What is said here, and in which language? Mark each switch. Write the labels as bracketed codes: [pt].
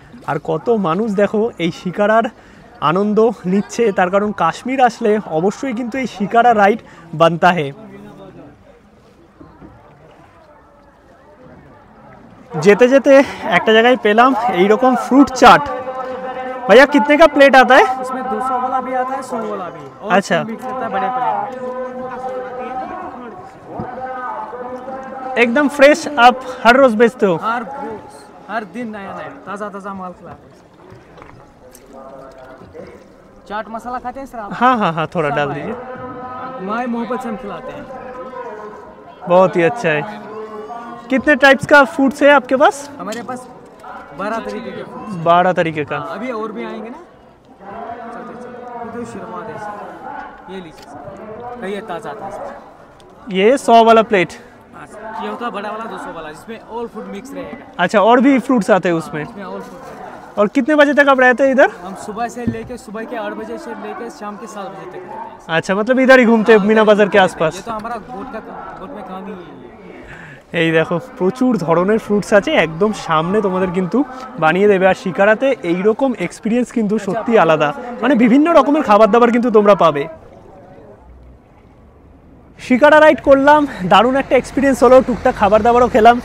[bn] আর কত মানুষ দেখো এই শিকারার আনন্দ নিচ্ছে, তার কারণ কাশ্মীর আসলে অবশ্যই কিন্তু এই শিকারা রাইড [hi] বানতা হে। [bn] যেতে যেতে একটা জায়গায় পেলাম এইরকম फ्रूट चाट। [hi] भैया कितने का प्लेट आता है? इसमें 200 वाला भी आता है, 100 वाला भी। और अच्छा, मिक्स रहता है बड़े प्लेट। एकदम फ्रेश आप हर रोज बेचते हो? हर दिन नया नया ताज़ा ताज़ा माल खिलाते हैं। चाट मसाला खाते हैं सर आप? हाँ हाँ हाँ, थोड़ा डाल दीजिए। माय मोहब्बत से हम खिलाते हैं। बहुत ही अच्छा है। कितने टाइप्स का फूड्स है आपके पास? हमारे पास 12 तरीके के फूड्स। 12 तरीके का। अभी और भी आएंगे ना, चलते चलते। तो शिरमा दे सर, ये लीजिए सर, कहिए ताज़ा ताज़ा। ये 100 वाला प्लेट। हाँ सर, ये होता है बड़ा वाला 200 वाला, जिसमें ऑल फूड मिक्स रहेगा। अच्छा, और भी फ्रूट्स आते हैं उसमें? इसमें ऑल फूड। और कितने बजे तक आप रहते हैं इधर? हम सुबह से लेके सुबह के 8 बजे से लेके शाम के 7 बजे तक रहते हैं। अच्छा, मतलब इधर ही घूमते हैं मीना बाजार के आसपास? ये तो हमारा गोट में काम ही है। [bn] এই দেখো প্রচুর ধরনের ফ্রুটস আছে, একদম সামনে তোমাদের কিন্তু বানিয়ে দেবে। আর শিকারাতে এইরকম এক্সপিরিয়েন্স কিন্তু সত্যি আলাদা, মানে বিভিন্ন রকমের খাবার দাবার কিন্তু তোমরা পাবে। শিকারা রাইড করলাম, দারুণ একটা এক্সপিরিয়েন্স হলো, টুকটাক খাবার দাবারও খেলাম।